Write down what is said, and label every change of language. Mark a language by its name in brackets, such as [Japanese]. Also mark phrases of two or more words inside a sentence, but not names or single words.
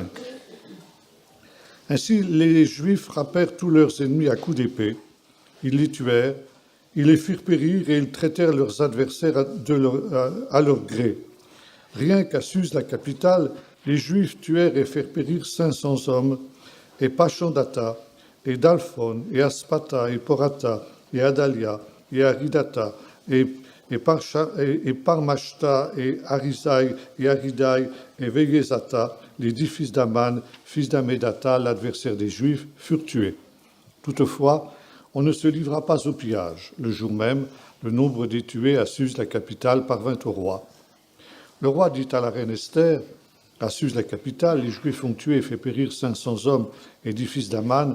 [French] Ainsi, les Juifs frappèrent tous leurs ennemis à coups d'épée, ils les tuèrent, ils les firent périr et ils traitèrent leurs adversaires à leur gré. Rien qu'à Suse, la capitale, les Juifs tuèrent et firent périr 500 hommes, et Pachandata, et Dalphon, et Aspata, et Porata, et Adalia, et Aridata, et Parmashta, et Arizai, et Aridai, et Vegezata, les 10 fils d'Aman, fils d'Amedata, l'adversaire des Juifs, furent tués. Toutefois, on ne se livra pas au pillage. Le jour même, le nombre des tués à Suse, la capitale, parvint au roi. Le roi dit à la reine Esther, à Suse, la capitale, les Juifs ont tué et fait périr 500 hommes et 10 fils d'Aman.